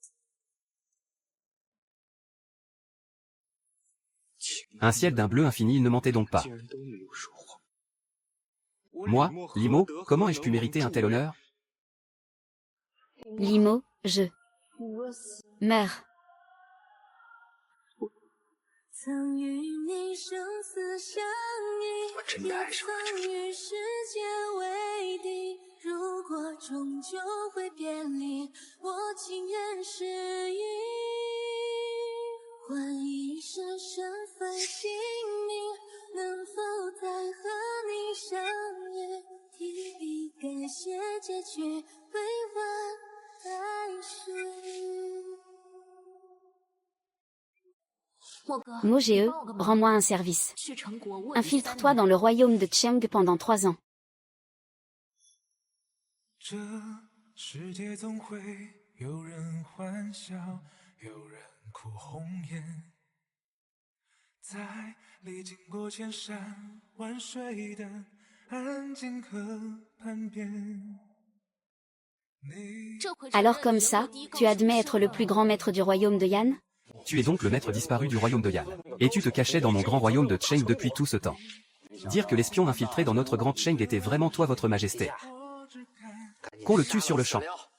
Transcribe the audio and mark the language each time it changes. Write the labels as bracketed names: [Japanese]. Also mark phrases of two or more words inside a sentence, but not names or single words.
[French] Un ciel d'un bleu infini, il ne mentait donc pas. Moi, Limo, comment ai-je pu mériter un tel honneur? Limo, je meurs. [Chinese] 曾与你生死相依，也曾与世界为敌。如果终究会别离，我情愿失忆，换一生身份姓名，能否再和你相遇？提笔改写结局，未完待续。 [French] Mo-Ge, rends-moi un service. Infiltre-toi dans le royaume de Cheng pendant 3 ans. [Chinese] 这世界总会有人欢笑，有人哭红颜，在历经过千山万水的安静河畔边。 [French] Alors comme ça, tu admets être le plus grand maître du royaume de Yan? Tu es donc le maître disparu du royaume de Yan. Et tu te cachais dans mon grand royaume de Cheng depuis tout ce temps. Dire que l'espion infiltré dans notre grand Cheng était vraiment toi, votre majesté. Qu'on le tue sur le champ.